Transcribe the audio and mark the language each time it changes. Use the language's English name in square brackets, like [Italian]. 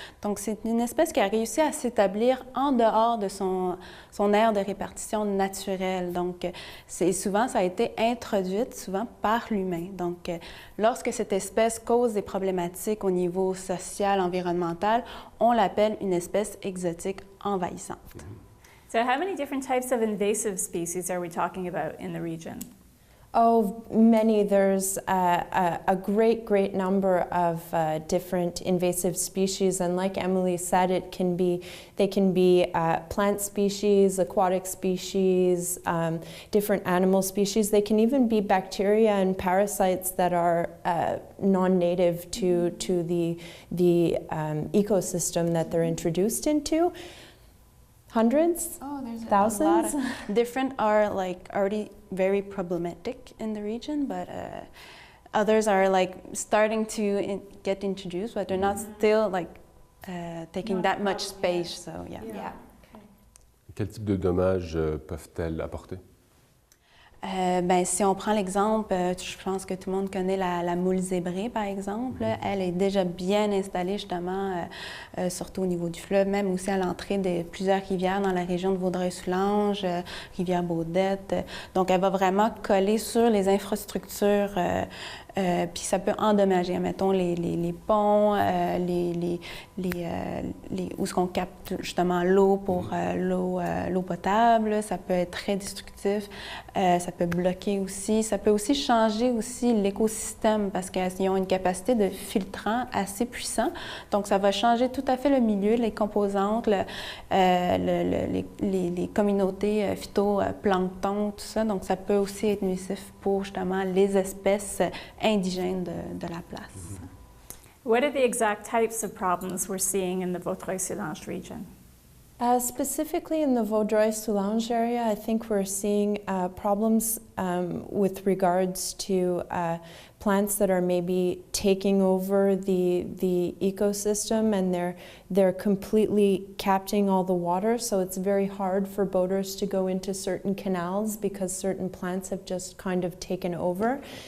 [French] Donc, c'est une espèce qui a réussi à s'établir en dehors de son aire de répartition naturelle. Donc, souvent, ça a été introduite, souvent, par l'humain. Donc, lorsque cette espèce cause des problématiques au niveau social, environnemental, on l'appelle une espèce exotique envahissante. [English] So how many different types of invasive species are we talking about in the region? Oh, many. There's a great number of different invasive species, and like Emily said, they can be plant species, aquatic species, different animal species. They can even be bacteria and parasites that are non-native to the ecosystem that they're introduced into. Hundreds? Oh, there's thousands? A lot of different are like already very problematic in the region, but others are like starting to get introduced, but they're not still like taking that much space. So yeah. [French] Quel type de dommages peuvent-elles apporter? Ben, si on prend l'exemple, je pense que tout le monde connaît la moule zébrée, par exemple. Elle est déjà bien installée, justement, surtout au niveau du fleuve, même aussi à l'entrée de plusieurs rivières dans la région de Vaudreuil-Soulanges, Rivière-Baudette. Donc, elle va vraiment coller sur les infrastructures, puis ça peut endommager, mettons, les ponts, où est-ce qu'on capte justement l'eau pour l'eau potable. Ça peut être très destructif. Ça peut bloquer aussi. Ça peut aussi changer aussi l'écosystème parce qu'ils ont une capacité de filtrant assez puissant. Donc, ça va changer tout à fait le milieu, les composantes, les communautés phytoplancton, tout ça. Donc, ça peut aussi être nuisif pour justement les espèces indigènes de la place. [English] What are the exact types of problems we're seeing in the Vaudreuil-Soulanges region? Specifically in the Vaudreuil-Soulanges area, I think we're seeing problems with regards to plants that are maybe taking over the ecosystem, and they're completely capturing all the water, so it's very hard for boaters to go into certain canals because certain plants have just kind of taken over.